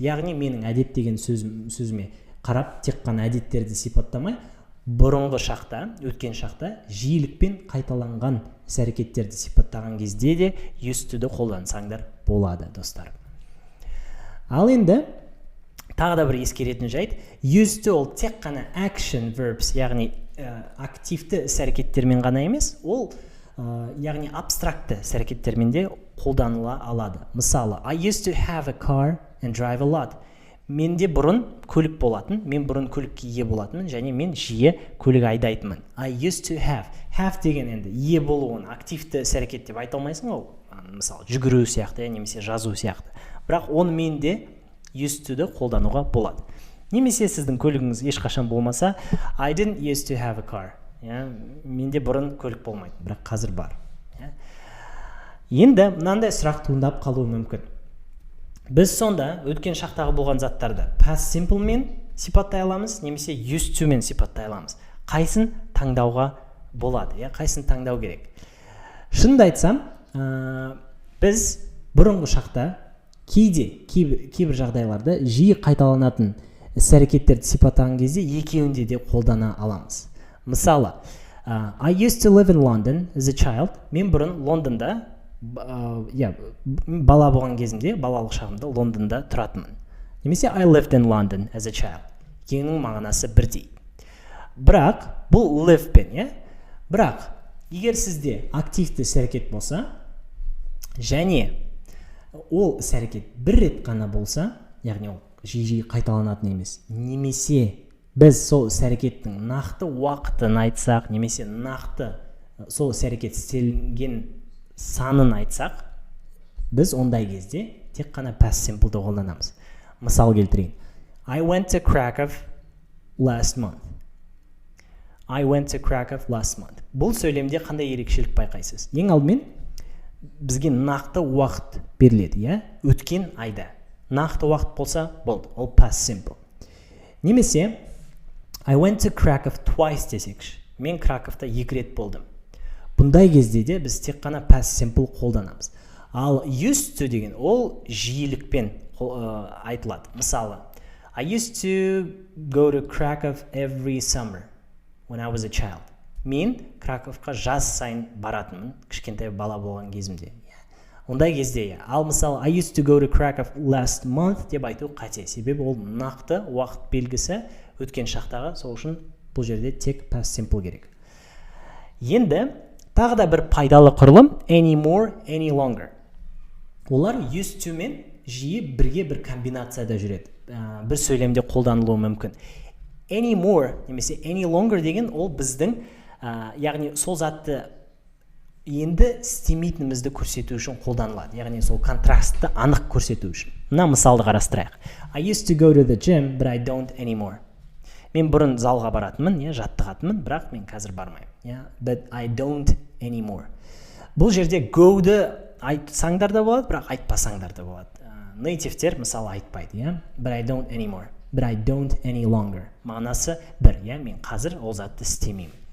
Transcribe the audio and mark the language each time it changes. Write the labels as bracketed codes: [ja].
[kk] Яғни менің әдет деген сөзіме қарап тек қана әдеттерді сипаттамай, бұрынғы шақта, өткен шақта жиілікпен қайталанған іс-әрекеттерді сипаттаған кезде де used to-ді қолдансаңдар болады, достар. Ал енді тағы да бір ескеретін жайт, used to ол тек қана action verbs, яғни активті іс-әрекеттермен ғана емес, ол яғни абстракты іс-әрекеттермен де қолданыла алады. [en] Мысалы, I used to have a car and drive a lot. [kk] Менде бұрын көлік болатын, мен бұрын көлікке ие болатынмын, және мен жиі көлік айдайтынмын. [en] I used to have. [kk] Have деген енді ие болуын активті іс-әрекет деп айта алмайсың ғой. Мысалы, жүгіру сияқты, немесе жазу сияқты. Бірақ оны менде used to-ді қолдануға болады. Немесе сіздің көлігіңіз ешқашан болмаса, [en] I didn't used to have a car. [kk] Менде бұрын көлік болмайды, бірақ қазір бар. Енді мынандай сұрақ туындап қалуы мүмкін. Біз сонда өткен шақтағы болған заттарды past simple мен сипаттай аламыз, немесе used to мен сипаттай аламыз. Қайсын таңдауға болады, қайсын таңдау керек. Шынымды айтсам, біз бұрынғы шақта кейбір жағдайларда жиі қайталанатын іс-әрекеттерді сипаттаған кезде екеуінде де қолдана аламыз. [en] Мысалы, I used to live in London as a child. [kk] Мен бұрын Лондонда, бала болған кезімде, балалық шағымда Лондонда тұратынмын. [en] Немесе I lived in London as a child. [kk] Екеуінің мағынасы бірдей. Бірақ бұл live пен, бірақ егер сізде активті іс-әрекет болса, және ол іс-әрекет бір рет қана болса, яғни ол жиі қайталанатын емес, немесе біз сол іс-әрекеттің нақты уақытын айтсақ, немесе нақты сол іс-әрекет істелген санын айтсақ, біз ондай кезде тек қана past simple'ды қолданамыз. Мысал келтірейін. [en] I went to Krakow last month. I went to Krakow last month. [kk] Бұл сөйлемде қандай ерекшелік байқайсыз? Ең алдымен бізге нақты уақыт беріледі, иә? Өткен айда. Нақты уақыт болса, болды, ол past simple. [en] Немесе I went to Krakow twice десекші. [kk] Мен Краковта 2 рет болдым. Бұндай кезде де біз тек қана past simple қолданамыз. Ал used to деген ол жиілікпен айтылады. [en] Мысалы, I used to go to Krakow every summer when I was a child. [kk] Мен Краковқа жаз сайын баратынмын, кішкентай бала болған кезімде. Ондай кезде, ал мысалы [en] I used to go to Krakow last month [kk] деп айту қате. Себебі ол нақты уақыт белгісі өткен шақтағы, сол үшін бұл жерде тек past simple керек. Енді тағы да бір пайдалы құрылым anymore, any longer. Олар used to мен жиі бірге бір комбинацияда жүреді. Бір сөйлемде қолданылуы мүмкін. Anymore немесе any longer деген ол біздің, яғни сол затты енді істемейтінімізді көрсету үшін қолданылады. Яғни сол контрастты анық көрсету үшін. Мына мысалды қарастырайық. [en] I used to go to the gym, but I don't anymore. [kk] Мен бұрын залға баратынмын, жаттығатынмын, бірақ мен қазір бармаймын. [en] But I don't anymore. [kk] Бұл жерде go-ды айтсаңдар да болады, бірақ айтпасаңдар да болады. Нейтивтер мысалы айтпайды, [en] but I don't anymore, but I don't any longer. [kk] Мағынасы бір, мен қазір ол затты істемеймін.